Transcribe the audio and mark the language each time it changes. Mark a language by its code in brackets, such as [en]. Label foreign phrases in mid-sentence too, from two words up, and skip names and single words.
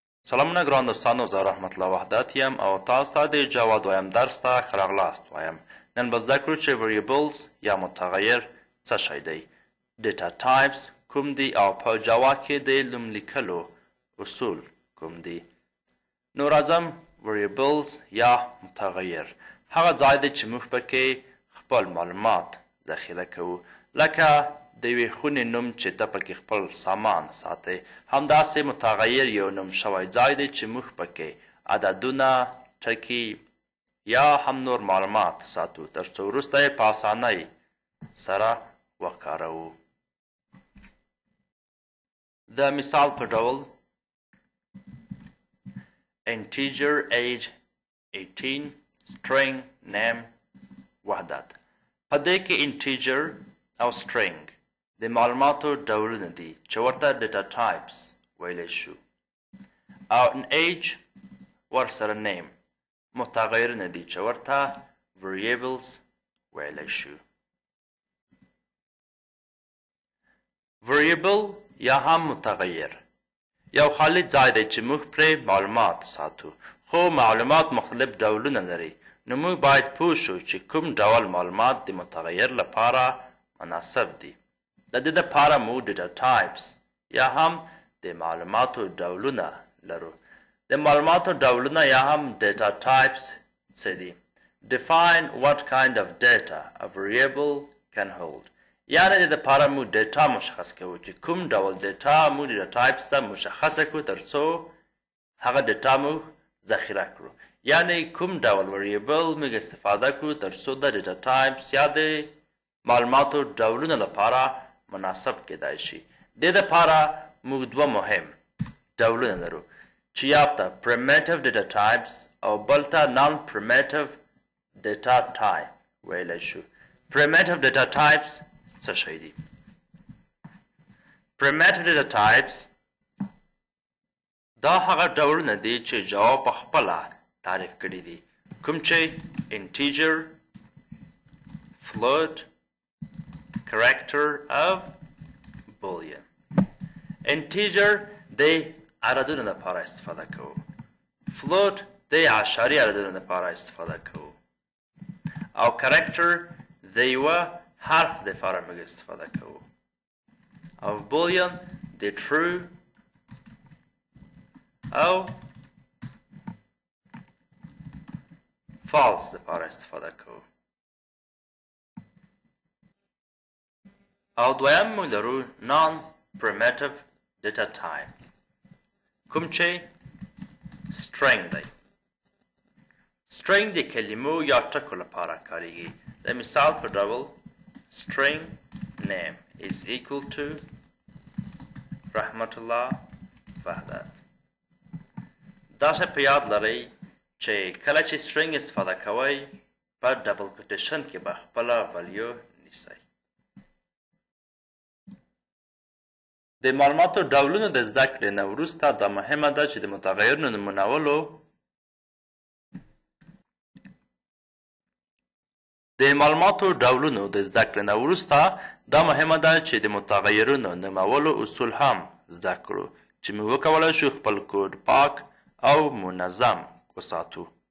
[ps] سلامونه ګران دوستانو، زه رحمت الله وحدت یم او تاسو ته د جاوا دویم درس ته ښه راغلاست وایم. نن به زده کړو چې variables یا متغیر څه شی دی، ډیټا ټایپس کوم دي او په جاوا کې د نوم لیکلو اصول کوم دي. نو راځم variables یا متغیر هغه ځای دی چې موږ پکې خپل معلومات ذخیره کوو، لکه د یوې خونې نوم چې ته پکې خپل سامان ساتئ. همداسې متغیر یو نوم شوی ځای دی چې موږ پکې عددونه، ټکي یا هم نور معلومات ساتو تر څو وروسته یې په اسانۍ سره وکاروو. د مثال په ډول [en] integer age 18 string name [ps] وحدت. په دې کې integer او string د معلوماتو ډولونه دي چې ورته [en] data types [ps] ویلی شو، او ان ایج ورسره نیم متغیرونه دي چې ورته variables ویلی شو. variable یا هم متغیر یو خالي ځای دی چې موږ پرې معلومات ساتو، خو معلومات مختلف ډولونه لري. نو موږ باید پوه شو چې کوم ډول معلومات د متغیر لپاره مناسب دي. د دې دپاره موږ [en] data types [ps] یا هم د معلوماتو ډولونه لرو. د معلوماتو ډولونه یا هم [en] data types [ps] څه دي؟ [en] define what kind of data a variable can hold. [ps] یعنې د دې دپاره موږ ډیټا مشخص کوو چې کوم ډول ډیټا موږ [en] data types [ps] ته مشخصه کړو تر څو هغه ډیټا موږ ذخیره کړو. یعنې کوم ډول variable موږ استفاده کړو تر څو د [en] data types [ps] یا د معلوماتو ډولونه لپاره مناسب کېدای شي. د دې دپاره موږ دوه مهم ډولونه لرو چې یو ته [en] primitive data types [ps] او بل ته [en] non primitive data type [ps] ویلی شو. [en] primitive data types [ps] څه شی دي؟ [en] primitive data types [ps] دا هغه ډولونه دي چې جاوا په خپله تعریف کړي دي، کوم چې integer، float، character او boolean. integer د عددونو لپاره استفاده کوو، float د عشري عددونو لپاره استفاده کوو، او character د یوه حرف لپاره موږ استفاده کوو، او boolean د true او false لپاره استفاده کوو. او دویم موږ لرو [en] non primitive data type [ps] کوم چې string دی. string د کلمو یا ټکو لپاره کاریږي. د مثال په ډول [en] string name is equal to [ps] رحمت الله وحدت. دا شی په یاد لرئ چې کله چې string استفاده کوئ په [en] double quotation [ps] کې به خپله ولیو نیسئ. د معلوماتو ډولونو د زده کړې نه وروسته دا مهمه ده چې د متغیرونو نومولو اصول هم زده کړو چې موږ وکولی شو خپل کوډ پاک او منظم وساتو.